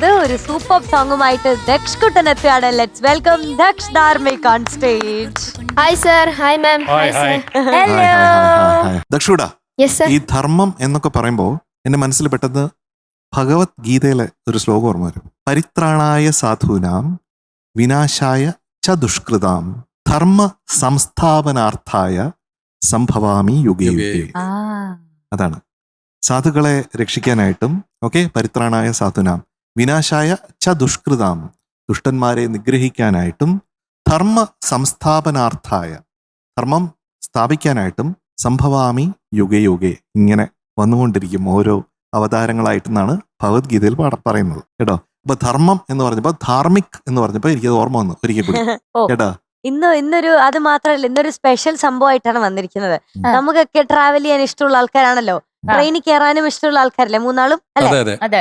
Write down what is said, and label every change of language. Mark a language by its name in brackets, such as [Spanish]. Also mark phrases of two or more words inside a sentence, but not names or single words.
[Malayalam] ഒരു സൂപ്പർ സോങ്ങുമായിട്ട് ദക്ഷ് കുട്ടൻ എത്തുകയാണ്. [English] Let's welcome Daksh Dharmik on stage. Hi sir. Hi ma'am. [Malayalam] ദക്ഷുടാ, [English] Yes sir. [Malayalam] ഈ ധർമ്മം എന്നൊക്കെ പറയുമ്പോൾ എന്റെ മനസ്സിൽ പെട്ടെന്ന് ഭഗവത്ഗീതയിലെ ഒരു ശ്ലോകം ഓർമ്മ വരും. [Sanskrit] പരിത്രാണായ സാധൂനാം വിനാശായ ച ദുഷ്കൃതാം ധർമ്മ സംസ്ഥാപനാർത്ഥായ സംഭവാമി യുഗേ യുഗേ. [Malayalam] അതാണ് സാധുക്കളെ രക്ഷിക്കാനായിട്ടും [Sanskrit] പരിത്രാണായ സാധുനാം വിനാശായ ച ദുഷ്കൃതാം [Malayalam] ദുഷ്ടന്മാരെ നിഗ്രഹിക്കാനായിട്ടും [Sanskrit] ധർമ്മ സംസ്ഥാപനാർത്ഥായ [Malayalam] ധർമ്മം സ്ഥാപിക്കാനായിട്ടും [Sanskrit] സംഭവാമി യുഗേ യുഗേ. [Malayalam] ഇങ്ങനെ വന്നുകൊണ്ടിരിക്കും ഓരോ അവതാരങ്ങളായിട്ടെന്നാണ് ഭഗവത്ഗീതയിൽ പറയുന്നത് കേട്ടോ. അപ്പൊ ധർമ്മം എന്ന് പറഞ്ഞപ്പോ ധാർമിക് എന്ന് പറഞ്ഞപ്പോ എനിക്കത് ഓർമ്മ വന്നു ഒരിക്കൽ കൂടി കേട്ടോ. ഇന്നൊരു അത് മാത്രമല്ല, ഇന്നൊരു സ്പെഷ്യൽ സംഭവമായിട്ടാണ് വന്നിരിക്കുന്നത്. നമുക്കൊക്കെ ട്രാവൽ ചെയ്യാൻ ഇഷ്ടമുള്ള ആൾക്കാരാണല്ലോ, ട്രെയിനിൽ കയറാനും ഇഷ്ടമുള്ള ആൾക്കാരല്ലേ മൂന്നാളും അല്ലെ?